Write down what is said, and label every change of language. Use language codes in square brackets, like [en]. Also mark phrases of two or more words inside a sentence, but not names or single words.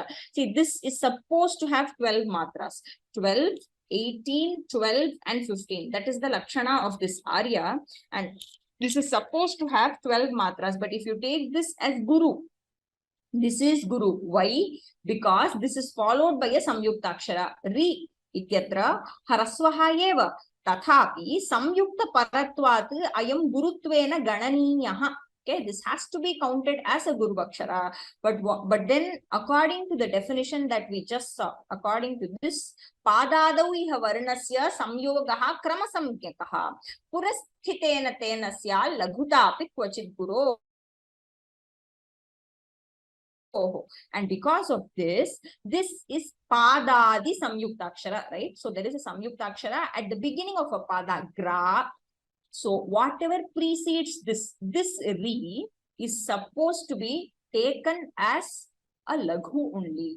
[en] See, this is supposed to have 12 matras. 12, 18, 12, and 15. That is the Lakshana of this Arya. And this is supposed to have 12 matras. But if you take this as Guru, this is Guru. Why? Because this is followed by a Samyuktakshara. [sa] ऋ इत्यत्र ह्रस्वः एव. तथापि संयुक्त परत्वात् अयं गुरुत्वेन गणनीयः. [en] Okay, this has to be counted as a Guru Akshara. But then, according to the definition that we just saw, according to this, [sa] पदादौ इह वर्णस्य संयोगः क्रम सम्यकः पुरःस्थितेन तेनास्य लघुतापि क्वचित् गुरु. [en] And because of this, this is Padadi Samyuktakshara, right? So there is a Samyuktakshara at the beginning of a Pada, Gra. So whatever precedes this Ri is supposed to be taken as a Laghu only.